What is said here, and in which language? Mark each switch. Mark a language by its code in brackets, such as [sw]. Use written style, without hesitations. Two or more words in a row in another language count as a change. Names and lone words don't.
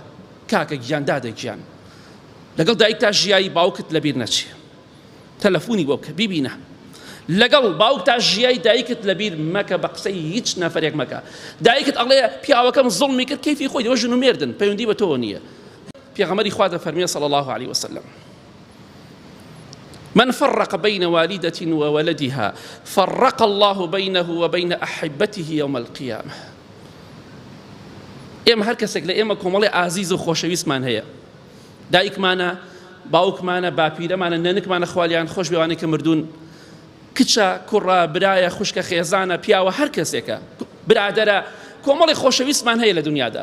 [ckb] کاکە گیان دادە گیان لەگەڵ دایک تا ژیایی باوکت لەبیر نەچێ، تەلەفۆنی بۆ بکە بیبینە. لەگەڵ باوک تا ژیایی دایکت لەبیر مەکە، بە قسەی هیچ نەفەرێک مەکە. دایکت ئەڵێ پیاوەکەم زوڵمی کرد، کەیفی خۆی دەوە ژن و مێردن، پەیوەندی بە تۆ نییە. پێغەمبەری خوا دەفەرمێ [ar] صلی الله عليه وسلم: من فرق بين والدة وولدها فرق الله بينه وبين أحبته يوم القيامة. [ckb] ئێمە هەر کەسێک لە ئێمە کۆمەڵی ئازیز و خۆشەویستمان هەیە، دایکمانە، باوکمانە، باپیرەمانە، نەنکمانە، خوالیان خۆش بێوانەی کە مردوون، کچە، کوڕە، برایە، خوشکە، خێزانە، پیاوە، هەر کەسێکە، برادەرە، کۆمەڵی خۆشەویستمان هەیە لە دنیادا.